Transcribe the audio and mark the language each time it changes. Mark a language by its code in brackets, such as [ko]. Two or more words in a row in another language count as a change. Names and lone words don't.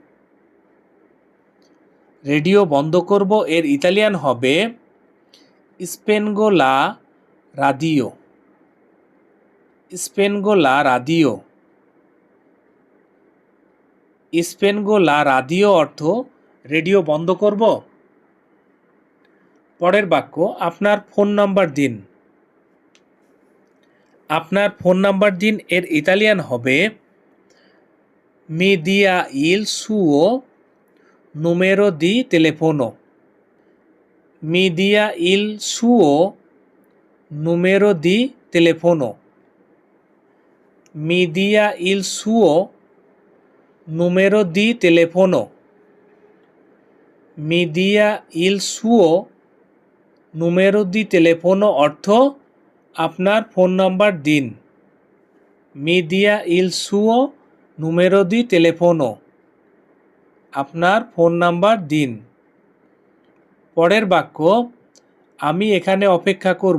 [bn] রেডিও বন্ধ করব এর ইতালিয়ান হবে [it] spengo la radio, spengo la radio, spengo la radio [bn] অর্থ রেডিও বন্ধ করব। পরের বাক্য, আপনার ফোন নাম্বার দিন। আপনার ফোন নাম্বার দিন এর ইতালিয়ান হবে [it] mi dia il suo numero di telefono, mi dia il suo numero di telefono, mi dia il suo numero di telefono, mi dia il suo numero di telefono [bn] অর্থ আপনার ফোন নাম্বার দিন। [it] mi dia il suo numero di telefono, [bn] আপনার ফোন নাম্বার দিন। পরের বাক্য, আমি এখানে অপেক্ষা করব।